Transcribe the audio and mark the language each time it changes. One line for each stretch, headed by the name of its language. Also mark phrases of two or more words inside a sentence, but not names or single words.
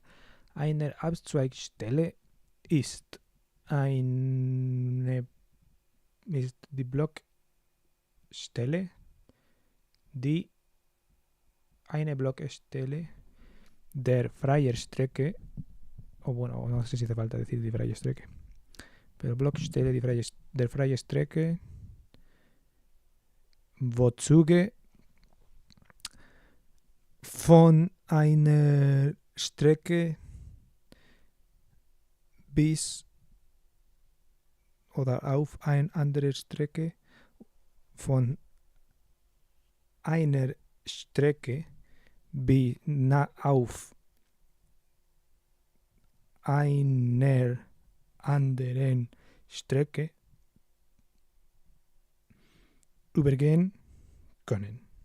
German: Eine Abzweigstelle ist die Blockstelle, die eine Blockstelle der freien Strecke,
Spanish: no sé si hace falta decir
German: die freie Strecke, pero Blockstelle der freien Strecke, wo Züge von einer Strecke bis oder auf eine andere Strecke von einer Strecke auf einer anderen Strecke übergehen können.